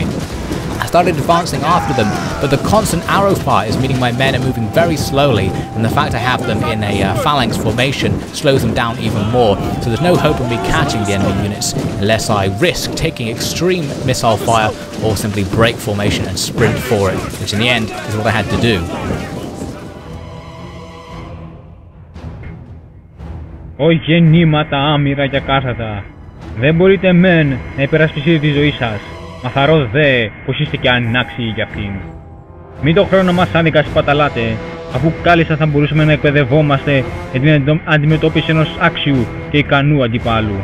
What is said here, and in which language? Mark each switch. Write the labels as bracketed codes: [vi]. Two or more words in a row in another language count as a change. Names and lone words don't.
[en] I started advancing after them, but the constant arrow fire is meaning my men are moving very slowly, and the fact I have them in a phalanx formation slows them down even more, so there's no hope of me catching the enemy units unless I risk taking extreme missile fire or simply break formation and sprint for it, which in the end is what I had to do. [el] «Ω γεννήματα άμυρα και ακάθατα, δεν μπορείτε μεν να υπερασπιστείτε τη ζωή σας, μα θαρώ δε πως είστε και ανάξιοι για αυτήν. Μην το χρόνο μας άδικα σπαταλάτε, αφού κάλλιστα θα μπορούσαμε να εκπαιδευόμαστε για την αντιμετώπιση ενός άξιου και ικανού αντιπάλου.